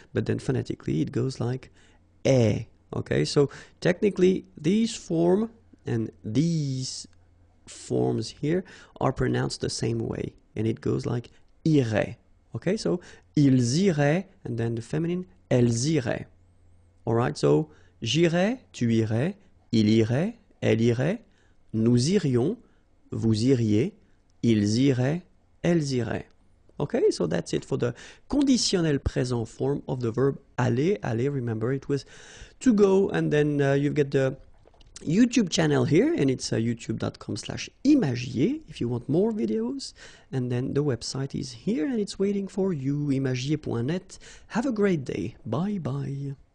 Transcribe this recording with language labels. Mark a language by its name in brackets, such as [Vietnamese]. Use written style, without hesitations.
[English] But then phonetically, it goes like E, okay? So, technically, these form and these forms here are pronounced the same way, and it goes like irait, okay? So, [French] ils iraient, [English] and then the feminine, [French] elles iraient, [English] all right? [French] So, j'irais, tu irais, il irait, elle irait, nous irions, vous iriez, ils iraient, elles iraient. [English] Okay, so that's it for the conditionnel présent form of the verb aller. Aller, remember, it was to go, and then you've got the YouTube channel here, and it's youtube.com/imagier if you want more videos, and then the website is here, and it's waiting for you, imagier.net. Have a great day. Bye bye.